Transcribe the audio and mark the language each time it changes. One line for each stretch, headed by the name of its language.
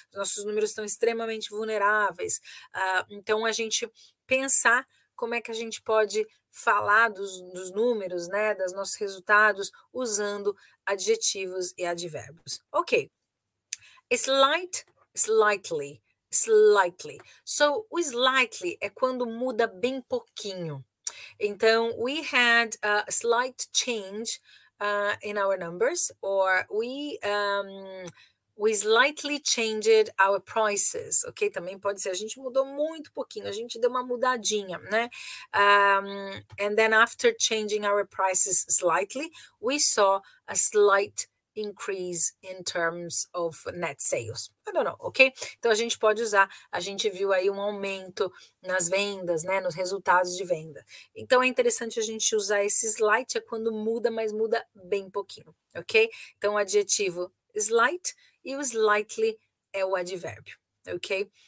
Portuguese: Os nossos números estão extremamente vulneráveis. Então, a gente pensar como é que a gente pode falar dos números, né? Dos nossos resultados, usando adjetivos e advérbios. Ok. Slightly. So, o slightly é quando muda bem pouquinho.
English: Então, we had a slight change in our numbers, or we We slightly changed our prices, ok?
Portuguese: Também pode ser, a gente mudou muito pouquinho, a gente deu uma mudadinha, né?
English: And then after changing our prices slightly, we saw a slight increase in terms of net sales. I don't know, ok?
Portuguese: Então a gente pode usar, a gente viu aí um aumento nas vendas, né? Nos resultados de venda. Então é interessante a gente usar esse slight, é quando muda, mas muda bem pouquinho, ok? Então o adjetivo slight e o slightly é o advérbio, ok?